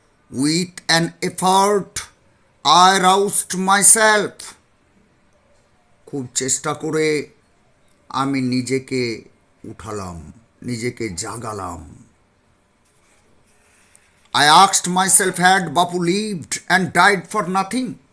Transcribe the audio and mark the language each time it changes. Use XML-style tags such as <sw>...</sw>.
<en>With an effort, I roused myself.</en> <bn>খুব চেষ্টা করে আমি নিজেকে উঠালাম, নিজেকে জাগালাম।</bn> <en>I asked myself, had Bapu lived and died for nothing?</en>